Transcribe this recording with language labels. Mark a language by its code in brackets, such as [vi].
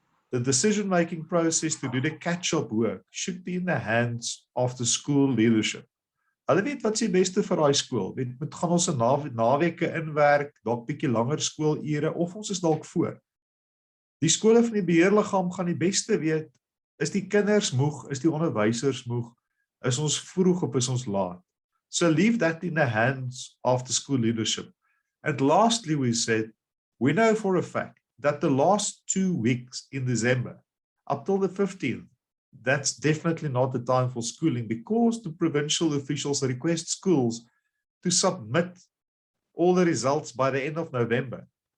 [en] The decision-making process to do the catch-up work should be in the hands of the school leadership. [af] Hulle weet wat is die beste vir daai skool. Moet gaan ons 'n naweke inwerk, dalk bietjie langer skoolure of ons is dalk voor. Die skole van die beheerliggaam gaan die beste weet, is die kinders moeg, is die onderwysers moeg, is ons vroeg of is ons laat. [en] So leave that in the hands of the school leadership. And lastly, we said, we know for a fact that the last 2 weeks in December, up till the 15th, that's definitely not the time for schooling because the provincial officials request schools to submit all the results by the end of November.